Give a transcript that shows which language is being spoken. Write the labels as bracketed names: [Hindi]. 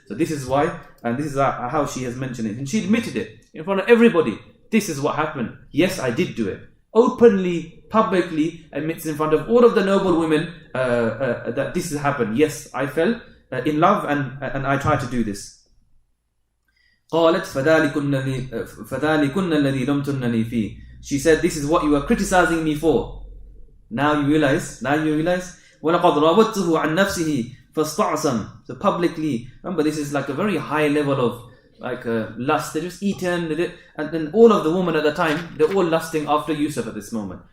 [English] So this is why, and this is how she has mentioned it. And she admitted it in front of everybody. This is what happened. Yes, I did do it. Openly, publicly, admits in front of all of the noble women that this has happened. Yes, I fell in love and I tried to do this. [Arabic] قالت فذلكن الذي لمتنني فيه. [English] She said, this is what you were criticizing me for. Now you realize. [Arabic] وَلَقَدْ رَاوَدْتُهُ عَنْ نَفْسِهِ فَاسْتَعْصَمْ. [English] So publicly, remember this is like a very high level of like lust. They just eaten, and then all of the women at the time, they're all lusting after Yusuf at this moment.